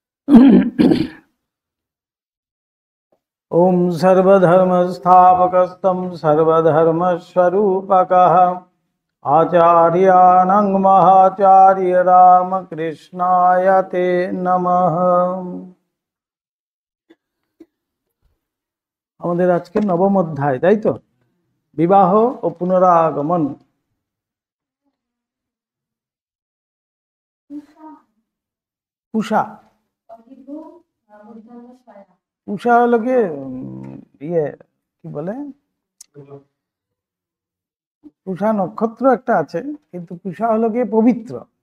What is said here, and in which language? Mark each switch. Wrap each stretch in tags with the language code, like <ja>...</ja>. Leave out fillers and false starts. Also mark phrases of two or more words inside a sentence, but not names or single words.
<sa>ओम सर्वधर्मस्थापकस्तं सर्वधर्मस्वरूपकः आचार्याणां महाचार्य रामकृष्णाय ते नमः।</sa> <bn>আমাদের আজকে নবম অধ্যায়, তাই তো? বিবাহ ও পুনরাগমন। পুষা পুষা হলো কি ইয়ে কি বলে, পুষা নক্ষত্র একটা আছে, কিন্তু পুষা হলো গিয়ে পবিত্র।</bn>